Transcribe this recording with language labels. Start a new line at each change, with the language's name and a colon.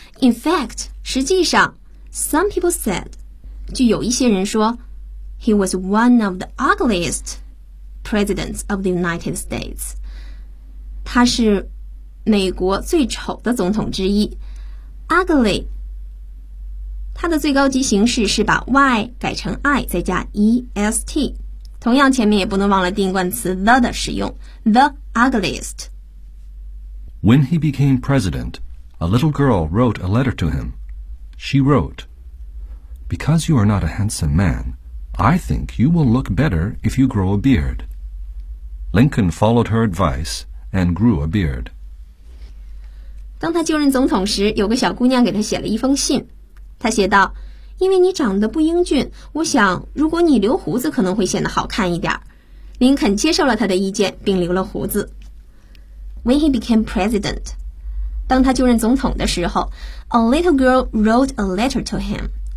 English: In fact,
Chinese: 实际上
English: ,some people said,
Chinese: 就有一些人说
English: He was one of the ugliest presidents of the United States.
Chinese: 他是美国最丑的总统之一。 Ugly, 他的最高级形式是把 y 改成 i 再加 est。同样前面也不能忘了定冠词 the 的使用。
English: The ugliest. When he became president, a little girl wrote a letter to him. She wrote, Because you are not a handsome man,I think you will look better if you grow a beard. Lincoln followed her advice and grew a beard.
Chinese: 当他就任总统时，有个小姑娘给他写了一封信。她写道，因为你长得不英俊，我想如果你留胡子可能会显得好看一点。林肯接受了她的意见并留了胡子。
English: When he became president,
Chinese: 当他就任总统的时候，
English: a little girl wrote a letter to him.